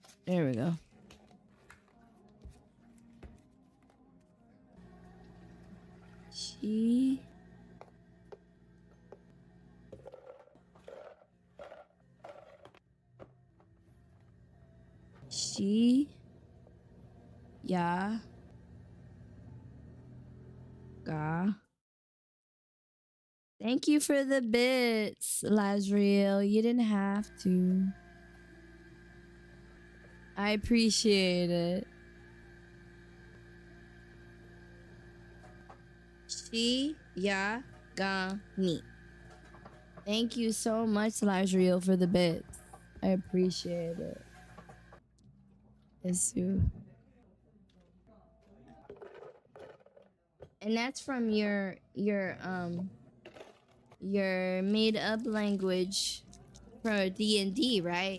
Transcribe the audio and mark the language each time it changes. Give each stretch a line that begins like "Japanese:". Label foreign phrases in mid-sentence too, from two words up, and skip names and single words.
English: There we go. She. She. Ya. Ga. Thank you for the bits, Lazriel. You didn't have to. I appreciate it. Shi ya ga ni. Thank you so much, Lazriel, for the bits. I appreciate it. Isu. And that's from your made up language for D&D, right?